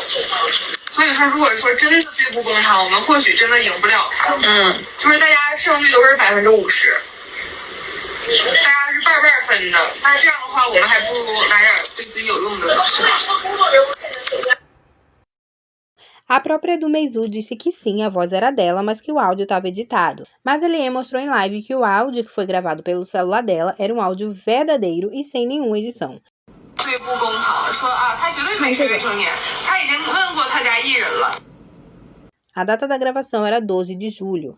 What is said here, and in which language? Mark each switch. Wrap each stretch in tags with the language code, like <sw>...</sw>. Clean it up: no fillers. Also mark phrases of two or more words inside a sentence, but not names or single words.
<zh>所以说，如果说真的罪不公堂，我们或许真的赢不了他。就是大家胜率都是50%。大家是半分的，那这样的话，我们还不如来点对自己有用的呢，是吧？</zh> <pt>A própria do Meizu disse que sim, a voz era dela, mas que o áudio estava editado. Mas a Lian mostrou em live que o áudio que foi gravado pelo celular dela era um áudio verdadeiro e sem nenhuma edição. A data da gravação era 12 de julho.</pt>